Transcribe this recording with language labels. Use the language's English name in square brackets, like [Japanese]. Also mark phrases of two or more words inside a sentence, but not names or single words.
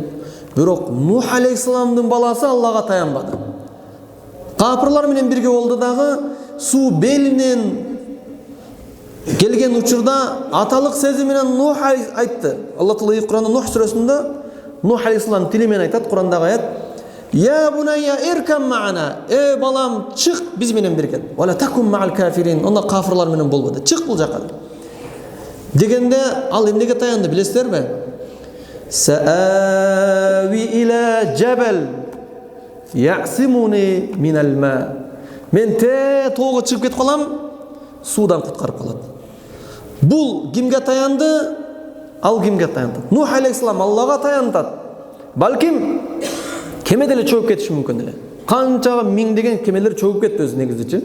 [Kyrgyz] Бирок Нух алейхиссаламдын баласы Аллага таянбады. Капырлар менен бирге болду дагы, суу белинен келген учурда аталык сезим менен Нух айтты. Алла Таала Кур'анда Нух сүрөсүндө Нух алейхиссалам тили менен айтат, Кур'андагы аят: [Arabic] "يا بني اركب معنا", [Kyrgyz] балам, чык биз менен бирге. [Arabic] "ولا تكن مع الكافرين", [Kyrgyz] онда кафырлар менен болбоду. Чык бул жака. Дегенде ал эмнеге таянды билесиздерби? [Arabic] سآوي إلى جبل يعصمني من الماء. [Kyrgyz] Мен тоого чыгып кетип калам, суудан куткарып калат. Бул кимге таянды? Ал кимге таянды? Нух алейхиссалам Аллага таянды. Балким кеме деле чөгүп кетиши мүмкүн эле. Канча миңдеген кемелер чөгүп кетти өзү негизичи.